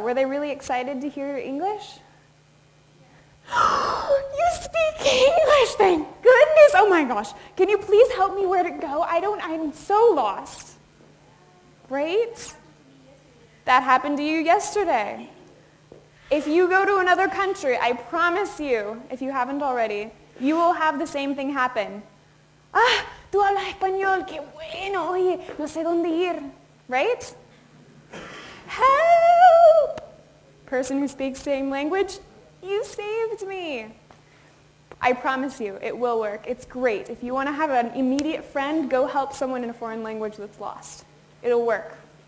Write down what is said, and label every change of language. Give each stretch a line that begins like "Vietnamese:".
English: Were they really excited to hear your English? You speak English, thank goodness. Oh my gosh. Can you please help me where to go? I'm so lost. Right? That happened to you yesterday. If you go to another country, I promise you, if you haven't already, you will have the same thing happen.
Spanish: Ah, tú hablas español, qué bueno, oye, no sé dónde ir.
English: Right? Help! Person who speaks same language, you saved me. I promise you, it will work. It's great. If you want to have an immediate friend, go help someone in a foreign language that's lost. It'll work.